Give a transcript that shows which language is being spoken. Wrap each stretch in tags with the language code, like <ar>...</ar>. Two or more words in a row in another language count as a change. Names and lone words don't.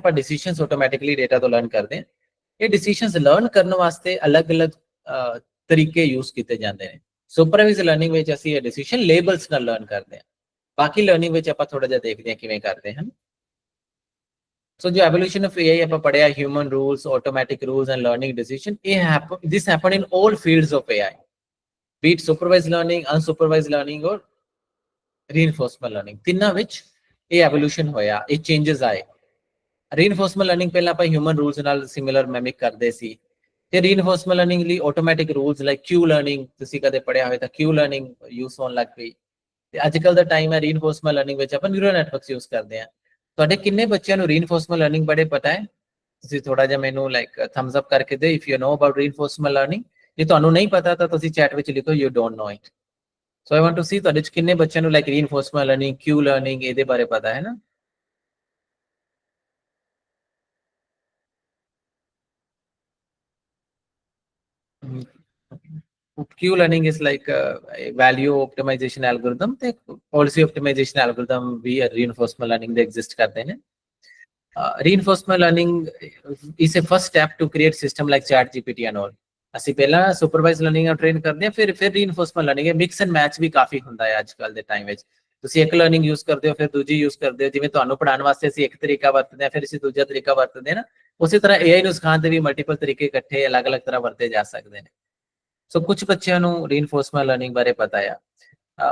<pa>ਆਪਾਂ</pa> <en>decisions automatically data</en> <pa>ਤੋਂ ਲਰਨ ਕਰਦੇ ਹਾਂ। ਇਹ</pa> <en>decisions learn</en> <pa>ਕਰਨ ਵਾਸਤੇ ਅਲੱਗ-ਅਲੱਗ ਤਰੀਕੇ ਯੂਜ਼ ਕੀਤੇ ਜਾਂਦੇ ਨੇ।</pa> <en>supervised learning</en> <pa>ਵਿੱਚ ਅਸੀਂ ਇਹ</pa> <en>decision labels</en> <pa>ਨਾਲ ਲਰਨ ਕਰਦੇ ਹਾਂ। ਬਾਕੀ ਲਰਨਿੰਗ ਵਿੱਚ ਆਪਾਂ ਥੋੜਾ ਜਿਹਾ ਦੇਖਦੇ ਹਾਂ ਕਿਵੇਂ ਕਰਦੇ ਹਨ।</pa> <en>ਸੋ ਜੋ evolution of AI</en> <pa>ਆਪਾਂ ਪੜ੍ਹਿਆ,</pa> <en>human rules, automatic rules and learning decision, this happened in all fields of AI, be it supervised learning, unsupervised learning or reinforcement learning।</en> <pa>ਤਿੰਨਾਂ ਵਿੱਚ ਇਹ ਐਵੋਲੂਸ਼ਨ ਹੋਇਆ, ਇਹ ਚੇਂਜਸ ਆਏ।</pa> <en>reinforcement learning</en> <pa>ਪਹਿਲਾਂ ਆਪਾਂ</pa> <en>human rules</en> <pa>ਨਾਲ</pa> <en>similar mimic</en> <pa>ਕਰਦੇ ਸੀ, ਤੇ</pa> <en>reinforcement learning</en> <pa>ਲਈ</pa> <en>automatic rules like Q learning,</en> <pa>ਤੁਸੀਂ ਕਦੇ ਪੜ੍ਹਿਆ ਹੋਵੇ ਤਾਂ</pa> <en>Q learning use</en> <pa>ਹੋਣ ਲੱਗ ਪਈ। ਤੇ ਅੱਜ ਕੱਲ ਦਾ ਟਾਈਮ ਹੈ</pa> <en>reinforcement learning</en> <pa>ਵਿੱਚ ਆਪਾਂ</pa> <en>neural networks use</en> <pa>ਕਰਦੇ ਹਾਂ। ਤੁਹਾਡੇ ਕਿੰਨੇ ਬੱਚਿਆਂ ਨੂੰ</pa> <en>reinforcement learning</en> <pa>ਬਾਰੇ ਪਤਾ ਹੈ? ਤੁਸੀਂ ਥੋੜਾ ਜਿਹਾ ਮੈਨੂੰ</pa> <en>like thumbs up</en> <pa>ਕਰਕੇ ਦਿਓ</pa> <en>if you know about reinforcement learning.</en> <pa>ਜੇ ਤੁਹਾਨੂੰ ਨਹੀਂ ਪਤਾ ਤਾਂ ਤੁਸੀਂ ਚੈਟ ਵਿੱਚ ਲਿਖੋ</pa> <en>you don't know it. So I want to see</en> <pa>ਤੁਹਾਡੇ ਚ ਕਿੰਨੇ ਬੱਚਿਆਂ ਨੂੰ</pa> <en>like reinforcement learning, Q learning</en> <pa>ਇਹਦੇ ਬਾਰੇ ਪਤਾ ਹੈ ਨਾ।</pa> <en>Q learning is like a value optimization algorithm ਤੇ policy optimization algorithm ਵੀ reinforcement learning ਦੇ exist</en> <pa>ਕਰਦੇ ਨੇ।</pa> <en>Reinforcement learning is a first step to create system like chat GPT and all।</en> <pa>ਅਸੀਂ ਪਹਿਲਾਂ</pa> <en>supervised learning</en> <pa>ਨਾਲ train ਕਰਦੇ ਹਾਂ, ਫਿਰ</pa> <en>reinforcement learning। mix and match</en> <pa>ਵੀ ਕਾਫੀ ਹੁੰਦਾ ਹੈ ਅੱਜ ਕੱਲ ਦੇ ਟਾਈਮ ਵਿੱਚ। ਤੁਸੀਂ ਇੱਕ ਲਰਨਿੰਗ ਯੂਜ਼ ਕਰਦੇ ਹੋ ਫਿਰ ਦੂਜੀ ਯੂਜ਼ ਕਰਦੇ ਹੋ, ਜਿਵੇਂ ਤੁਹਾਨੂੰ ਪੜ੍ਹਾਉਣ ਵਾਸਤੇ ਅਸੀਂ ਇੱਕ ਤਰੀਕਾ ਵਰਤਦੇ ਹਾਂ ਫਿਰ ਅਸੀਂ ਦੂਜਾ ਤਰੀਕਾ ਵਰਤਦੇ ਹਾਂ ਨਾ, ਉਸੇ ਤਰ੍ਹਾਂ AI ਨੂੰ ਸਿਖਾਉਣ ਦੇ ਵੀ ਮਲਟੀਪਲ ਤਰੀਕੇ ਇਕੱਠੇ ਅਲੱਗ-ਅਲੱਗ ਤਰ੍ਹਾਂ ਵਰਤੇ ਜਾ ਸਕਦੇ ਨੇ। ਸੋ ਕੁਝ ਬੱਚਿਆਂ ਨੂੰ</pa> <en>reinforcement learning</en> <pa>ਬਾਰੇ ਪਤਾ ਆ।</pa>